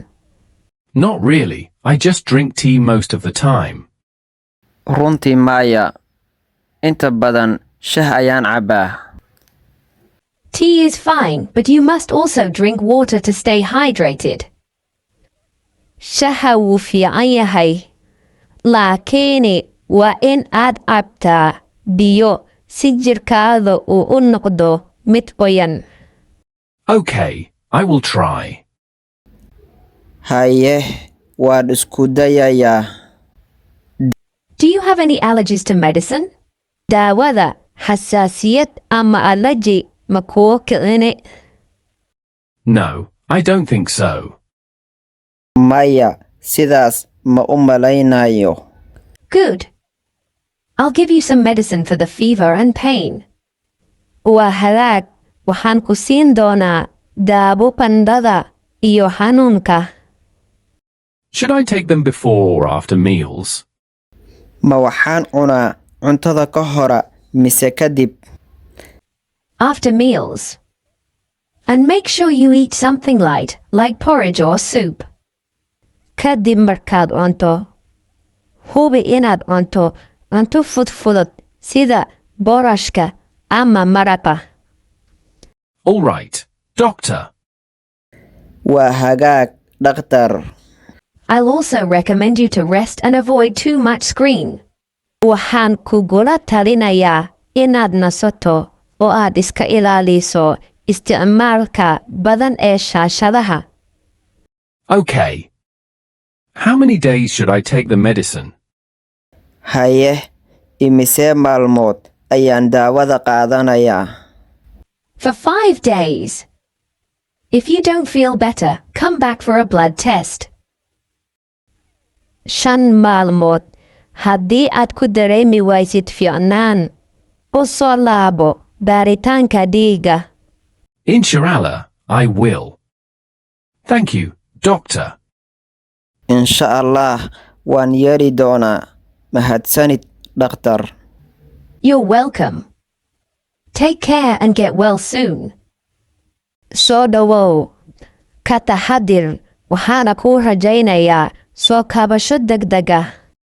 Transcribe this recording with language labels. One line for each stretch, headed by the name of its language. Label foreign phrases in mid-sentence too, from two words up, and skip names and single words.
English: Not really. I just drink tea most of the time.
Somali: Runtii maya. Inta badan shah ayaan cabbaa.
English: Tea is fine, but you must also drink water to stay hydrated.
Somali: Shaha wuu fiican yahay, laakiin waa in aad cabtaa biyo si jirkaada uu u noqdo mid qoyan.
English: Okay, I will try.
Somali: Haye, waan isku dayayaa.
English: Do you have any allergies to medicine?
Somali: Daawada xasaasiyad ama allergy ma kuu kicini?
English: No, I don't think so.
Somali: Maya, sidaas ma u malaynayo.
English: Good. I'll give you some medicine for the fever and pain.
Somali: Waa hagaag, waxaan ku siin doonaa daawo qandhada iyo xanuunka.
English: Should I take them before or after meals?
Somali: Ma waxaan cunaa cuntada ka hora mise kadib?
English: After meals. And make sure you eat something light, like porridge or soup.
Somali: Kadib markaad cunto. Hubi inaad cunto cunto fudfudud sida boorashka ama maraqa.
English: All right, Doctor.
Somali: Waa hagaag, dhakhtar.
English: I'll also recommend you to rest and avoid too much screen.
Somali: Waxaan kugula talinayaa inaad nasato oo aad iska ilaaliso isticmaalka badan ee shaashadaha.
English: Okay. How many days should I take the medicine?
Somali: Haye, imise maalmood ayaan daawada qaadanayaa?
English: For 5 days. If you don't feel better, come back for a blood test.
Somali: 5 maalmood. Haddii aad ku dareemi waysid fiicnaan, u soo laabo baaritaanka dhiiga.
English: Inshallah, I will. Thank you, Doctor.
Arabic: إن شاء الله,
Somali: waan yeeri doonaa. Mahadsanid, dhakhtar.
English: You're welcome. Take care and get well soon.
Somali: Soo dhawow. Ka taxadir, waxaana kuu rajaynayaa soo kabasho degdeg ah.